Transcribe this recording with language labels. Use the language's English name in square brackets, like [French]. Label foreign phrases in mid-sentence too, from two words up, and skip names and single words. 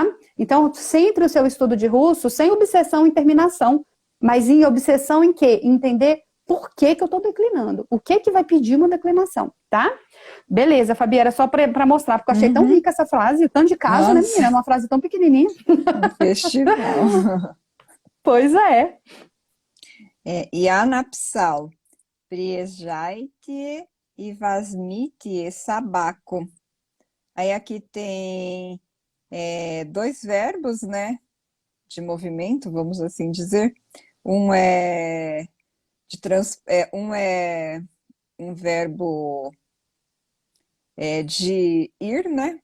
[Portuguese] Então, sempre o seu estudo de russo, sem obsessão em terminação, mas em obsessão em quê? Entender por que eu estou declinando? O que vai pedir uma declinação, tá? Beleza, Fabi, era só para mostrar, porque eu achei tão rica essa frase, tanto de caso, né, menina? Uma frase tão pequenininha. Festival. Pois é. [Russian] Я написал, приезжайте и возьмите собаку. [Portuguese] Aí aqui tem 2 verbos, né? De movimento, vamos assim dizer. Um é um verbo de ir, né?